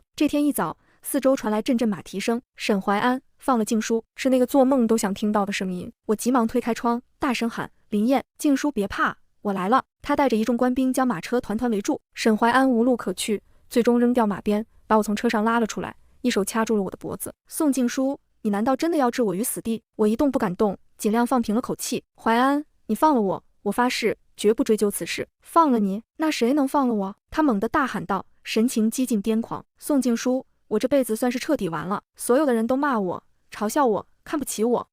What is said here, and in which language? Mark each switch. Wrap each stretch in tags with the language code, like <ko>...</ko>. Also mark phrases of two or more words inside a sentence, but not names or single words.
<zh>這天一早，四周傳來陣陣馬蹄聲，沈懷安放了靜書，是那個做夢都想聽到的聲音。我急忙推開窗，大聲喊：林燕，靜書別怕，我來了。他帶着一眾官兵將馬車團團圍住，沈懷安無路可去，最終扔掉馬鞭，把我從車上拉了出來，一手掐住了我的脖子。宋靜書，你難道真的要置我於死地？我一動不敢動，盡量放平了口氣。懷安，你放了我，我發誓絕不追究此事。放了你，那誰能放了我？他猛地大喊道，神情几近癲狂。宋靜書，我這輩子算是徹底完了，所有的人都罵我，嘲笑我，看不起我。</zh>